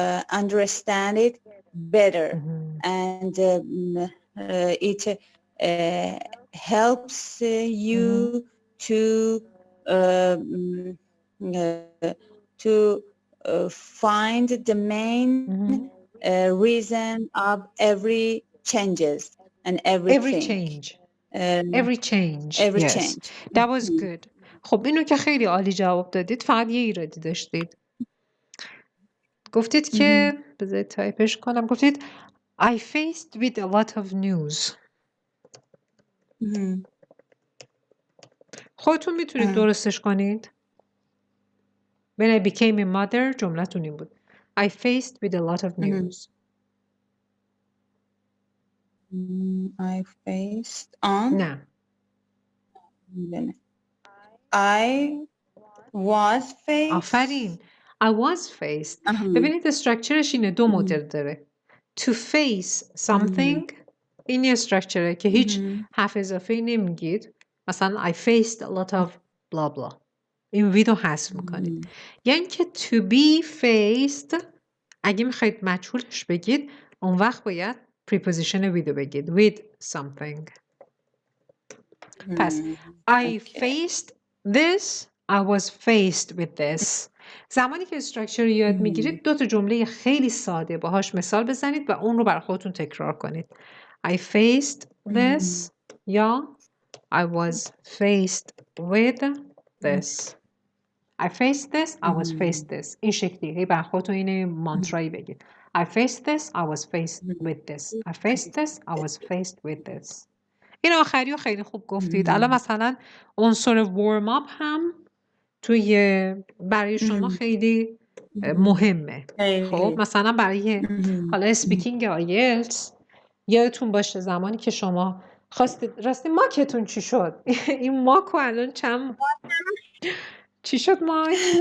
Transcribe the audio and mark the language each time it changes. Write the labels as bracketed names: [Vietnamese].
[English] understand it better, and it helps you to find the main reason of every changes and everything. Every change. Yes. Change. That was good. [Persian] خب اینو که خیلی عالی جواب دادید، فقط یه ایرادی داشتید. گفتید که بذارید تایپش کنم. گفتید [English] I faced with a lot of news. [Persian] خودتون میتونید درستش کنید. [English] When I became a mother [Persian] جملتون این بود. [English] I faced with a lot of news. I faced on. [Persian] نه. [English] I was faced. [Persian] آفرین. [English] I was faced. [Persian] ببینید استراکچرش اینه، دو مدل داره. [English] To face something [Persian] این استراکچره که هیچ حرف اضافه‌ای نمیگید. مثلا [English] I faced a lot of blah blah. [Persian] این ویدو حذف میکنید. یعنی که to be faced اگه میخواید مجهولش بگید اون وقت باید preposition ویدو بگید [English] with something. [Persian] پس [English] I faced this, I was faced with this. [Persian] زمانی که استراکچر رو یاد میگیرید دو تا جمله خیلی ساده باهاش مثال بزنید و اون رو برای خودتون تکرار کنید. [English] I faced this [Persian] یا [English] I was faced with this. I faced this, I was faced this. [Persian] این شکلی برای خودتون این مانترایی بگید. [English] I faced this, I was faced with this. I faced this, I was faced with this. [Persian] این آخری رو خیلی خوب گفتید. الان مثلا عنصر warm up هم توی برای شما خیلی مهمه. خب مثلا برای حالا اسپیکینگ آیلتس یادتون باشه زمانی که شما خواستید راستی ماکتون چی شد؟ این ماکو الان چی شد ماک؟